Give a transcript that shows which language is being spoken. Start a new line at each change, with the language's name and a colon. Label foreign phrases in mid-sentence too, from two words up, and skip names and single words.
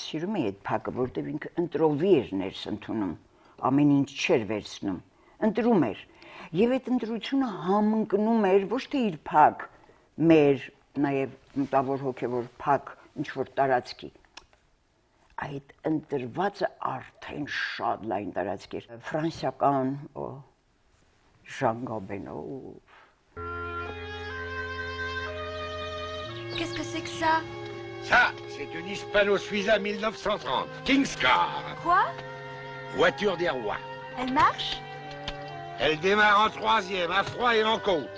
Armenian: սիրում էի այդ փակը, որտեղ ինքը ընտրովի էր ներս ընդունում, ամեն ինչ չէր վերցնում, ընտրում էր եւ այդ ընտրությունը համընկնում էր ոչ թե իր փակ, մեր նաեւ մտավոր հոգեվոր փակ ինչ որ տարածքի այդ ընտրվածը արդեն շատ լայն տարածք էր ֆրանսիական Ժան Գաբենով
French: Qu'est-ce que c'est que ça? Ça, c'est une hispano-suiza 1930,
English: King's Car,
French: Quoi? voiture des rois. Elle marche? Elle démarre en troisième, à froid et en côte.